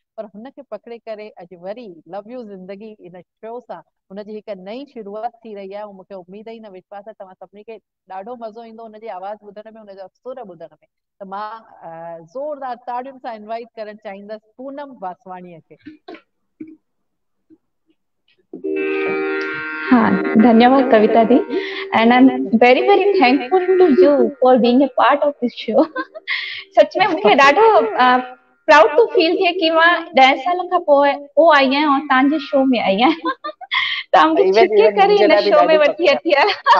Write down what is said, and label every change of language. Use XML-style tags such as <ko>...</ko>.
<sd>पर हुनखे पकड़े करे अॼु वरी लव यू ज़िंदगी इन शो सां हुनजी हिकु नई शुरूआत थी रही आहे, ऐं मूंखे उमेद ई न विश्वास आहे तव्हां सभिनी खे ॾाढो मज़ो ईंदो हुनजी आवाज़ ॿुधण में, हुनजा सुर ॿुधण में। त मां ज़ोरदार ताड़ियुनि सां इनवाइट करणु चाहींदसि पूनम वासवाणीअ खे। धन्यवाद कविता दी,</sd> <en>and I'm very very thankful to you for being a part of this show.</en> <sd>सच में मूंखे ॾाढो</sd> <en>proud to feel</en> <sd>थिए कि मां 10 साल खां पोइ आई आहियां और तव्हांजे शो में आई आहियां। तव्हां मूंखे छिके करे हिन शो में वठी अची आहे।</sd>